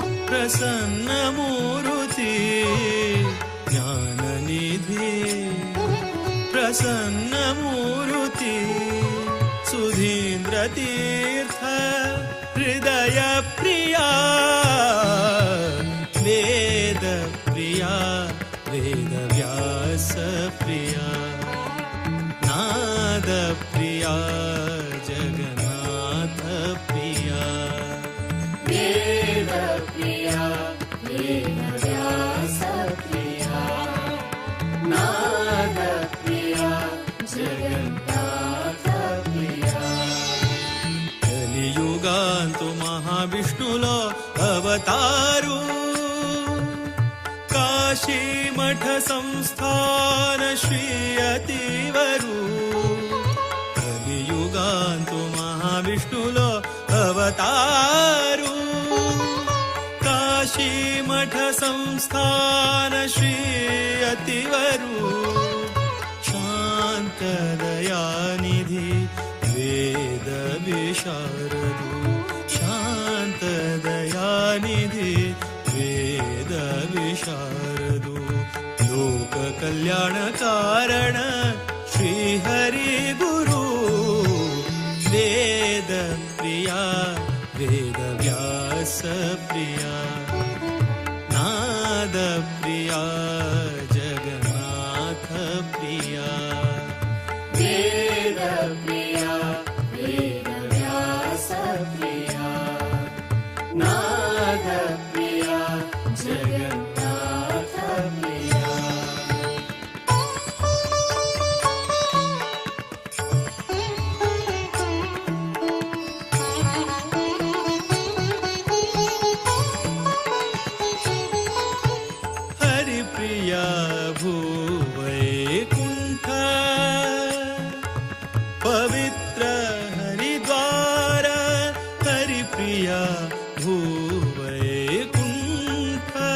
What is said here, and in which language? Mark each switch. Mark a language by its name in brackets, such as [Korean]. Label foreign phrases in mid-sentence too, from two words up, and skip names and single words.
[Sanskrit] प्रसन्नमूर्ति ज्ञाननिधि प्रसन्नमूर्ति सुधीन्द्रतीर्थ हृदयप्रिया वेदप्रिया वेदव्यासप्रिया नादप्रिया जगन्नाथप्रिया वेदप्रिया वेदव्यासप्रिया नादप्रिया जगन्नाथप्रिया [Konkani] कलियुगांतु महाविष्णुलो अवतारु काशीमठ संस्थान श्री अतिवरु कलियुगांतु महाविष्णुलो अवतारु काशीमठ संस्थान श्री अतिवरु शांतदयानिधि वेद विशारदु शांतदयानिधि वेद विशारदु లోಕ ಕಲ್ಯಾಣ ಕಾರಣ ಶ್ರೀ ಹರಿ ಗುರು [Sanskrit] ವೇದ ಪ್ರಿಯ ವೇದ ವ್ಯಾಸ ಪ್ರಿಯ ನಾದ ಪ್ರಿಯ ಜಗನ್ನಾಥ ಪ್ರಿಯ वेदप्रिया वेदव्यासप्रिया नादप्रिया जगन्नाथप्रिया हरिप्रिया भूवैकुण्ठ पवित्र हरिद्वार हरिप्रिया भूवैकुण्ठ